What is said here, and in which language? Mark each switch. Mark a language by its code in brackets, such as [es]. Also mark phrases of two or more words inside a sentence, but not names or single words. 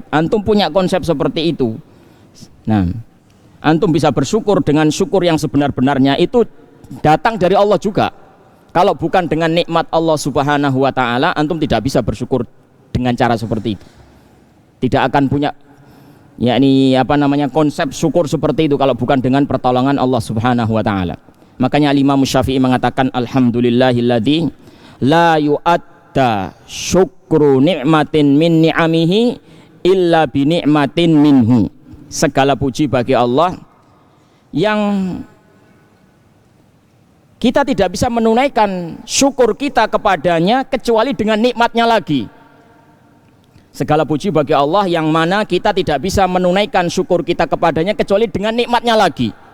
[id] Antum punya konsep seperti itu. Nah, antum bisa bersyukur dengan syukur yang sebenar-benarnya, itu datang dari Allah juga. Kalau bukan dengan nikmat Allah [ar] سبحانه وتعالى, [id] antum tidak bisa bersyukur dengan cara seperti itu. Tidak akan punya konsep syukur seperti itu kalau bukan dengan pertolongan Allah [ar] سبحانه وتعالى. [id] Makanya Imam Syafi'i mengatakan [ar] الحمد لله الذي لا يؤدى شكر نعمة من نعمه إلا بنعمة منه. [id] Segala puji bagi Allah yang kita tidak bisa menunaikan syukur kita kepadanya kecuali dengan nikmatnya lagi. Segala puji bagi Allah yang mana kita tidak bisa menunaikan syukur kita kepadanya kecuali dengan nikmatnya lagi.